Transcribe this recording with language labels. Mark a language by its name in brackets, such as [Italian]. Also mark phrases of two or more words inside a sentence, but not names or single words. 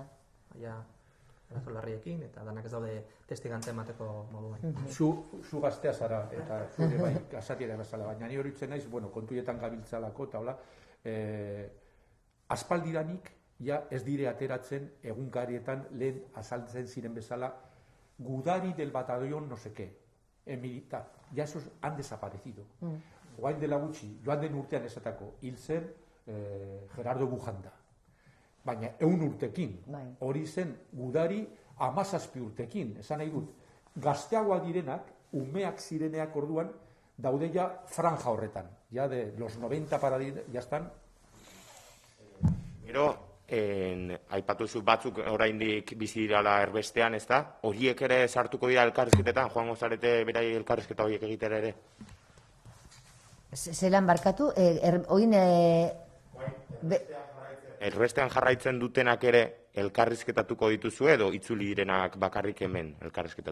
[Basque] Arazo larriekin, eta danak ez daude testigantza emateko moduan. Zu gaztea zara, eta zure bai, azatiera bezala, baina ni horitzen naiz, kontuetan gabiltzalako, eta hola, aspaldidanik, ez dire ateratzen egunkarietan lehen azaltzen ziren bezala, gudari [Spanish] del batallón no sé qué, militar, ya esos han desaparecido. [Basque] Oain dela gutxi, joan den urtean esatako, hil zen Gerardo Bujanda. Baina 100 urtekin, hori zen gudari 17 urtekin, esan nahi dut, gazteagoa direnak, umeak zireneak orduan, daude ja franja horretan. [Spanish] Ja de los 90 para ya están. [Basque] Gero, aipatu zu batzuk oraindik bizi dirala erbestean, ez da? Horiek ere sartuko dira elkarrizketetan, joango zarete berai elkarrizketa horiek egitera ere? Zelan barkatu, oin... Erbestean jarraitzen dutenak ere elkarrizketatuko dituzu edo itzuli direnak bakarrik hemen elkarrizketatu?